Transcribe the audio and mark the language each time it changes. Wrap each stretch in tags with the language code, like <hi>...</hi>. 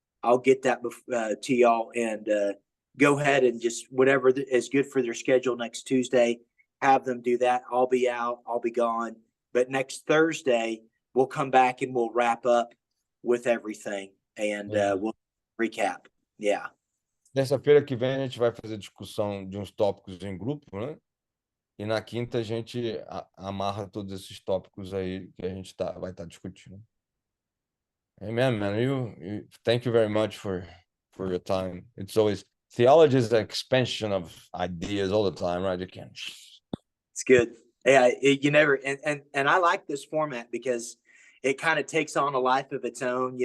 <en>I'll get that to y'all, and go ahead and just whatever is good for their schedule next Tuesday, have them do that. I'll be out, I'll be gone, but next Thursday we'll come back and we'll wrap up with everything, and we'll recap. Yeah.</en> <pt>Terça-feira que vem a gente vai fazer discussão de uns tópicos em grupo, né? E na quinta a gente amarra todos esses tópicos aí que a gente vai estar discutindo.</pt> <en>Amen, man. Thank you very much for your time. It's always theology is the expansion of ideas all the time, right? You can't. It's good. Yeah, you never and I like this format because it kind of takes on a life of its own.</en>